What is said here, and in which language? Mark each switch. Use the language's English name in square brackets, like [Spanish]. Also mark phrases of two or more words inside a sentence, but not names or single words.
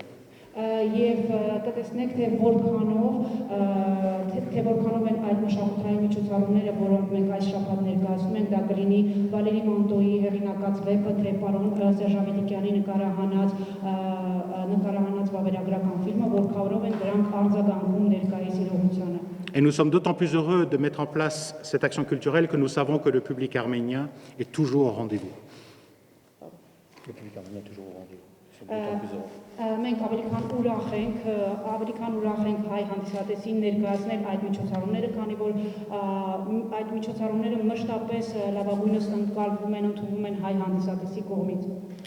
[Armenian] Եվ կտեսնեք, թե որքանով են այդ մշակութային միջոցառումները, որոնք մենք այս շաբաթ ներկայացնում ենք, դա կլինի Վալերի Մանտոյի հեղինակած վեպը, թե պարոն Սերժ Ավետիքյանի նկարահանած վավերագրական ֆիլմը, որքանով են դրանք արձագանքում ներկայիս իրողությանը։ [French] Et nous sommes d'autant plus heureux de mettre en place cette action culturelle que nous savons que le public arménien est toujours au rendez-vous. Le public arménien est toujours au rendez-vous. Nous sommes d'autant plus heureux. [Armenian] Մենք ավելի քան ուրախ ենք հայ հանդիսատեսին ներկայացնել այդ միջոցառումները, քանի որ այդ միջոցառումները մշտապես լավագույնս ընկալվում են, ընդունվում են հայ հանդիսատեսի կողմից։